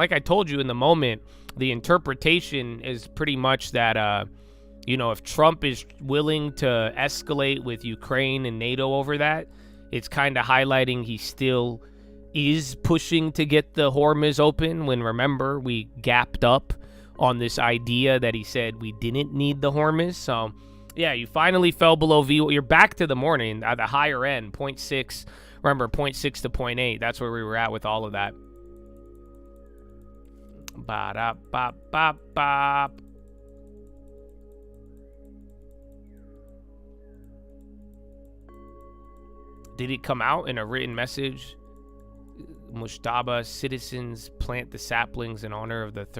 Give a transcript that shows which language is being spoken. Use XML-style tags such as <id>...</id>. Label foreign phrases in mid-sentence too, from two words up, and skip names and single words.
<en>Like I told you in the moment, the interpretation is pretty much that, if Trump is willing to escalate with Ukraine and NATO over that, it's kind of highlighting he still is pushing to get the Hormuz open when, remember, we gapped up on this idea that he said we didn't need the Hormuz. So, yeah, you finally fell below V. You're back to the morning at the higher end, 0.6, Remember, 0.6 to 0.8. That's where we were at with all of that. Ba-da-ba-ba-bop. Did it come out in a written message? Mushtaba, citizens plant the saplings in honor of the third.</en>